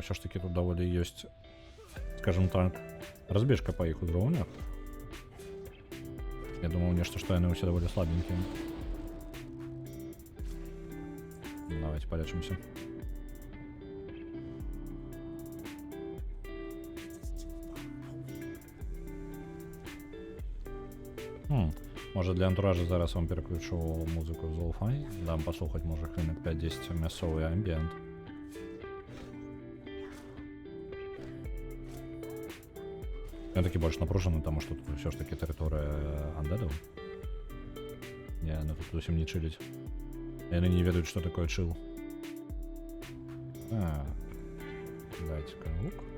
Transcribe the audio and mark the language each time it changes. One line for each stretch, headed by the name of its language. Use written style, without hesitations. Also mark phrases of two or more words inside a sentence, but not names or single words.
Belarusian: Ўсё ж такі тут даволі ёсць, скажем так, разбежка па іх узроўнях. Я думаў нешта, што яны ўсе даволі слабенькія.
Russian: Давайте полечимся.
Ukrainian: Може для антуража зараз вам переключу музику з Lo-Fi, дам послухати може хвилинок 5-10 м'ясовий амбієнт.
Belarusian: Я такі больш напружаны, таму што тут ўсё ж такі тэрыторыя андедаў. Яны тут зусім не чыліць. Яны не ведаюць, што такое чыл. Дайце-ка лук.